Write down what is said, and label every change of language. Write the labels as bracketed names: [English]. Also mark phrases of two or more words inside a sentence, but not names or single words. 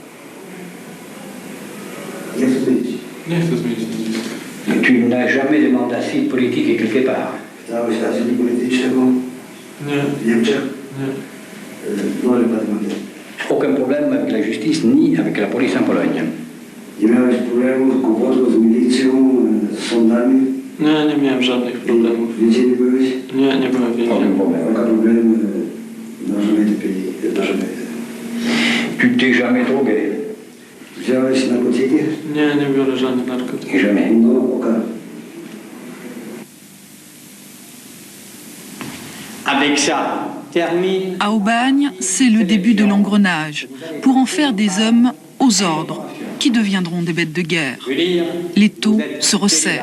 [French] Tu n'as jamais demandé d'asile politique quelque part? Aucun problème avec la justice ni avec la police en Pologne. [Polish] Nie miałem żadnych problemów. Nie byłem więźniem. [French] Tu t'es jamais drogué? [Polish] Nie biorę żadnych narkotyków. [French] Jamais. Avec ça, termine. À Aubagne, c'est le début de l'engrenage, pour en faire des hommes aux ordres, qui deviendront des bêtes de guerre. L'étau se resserre.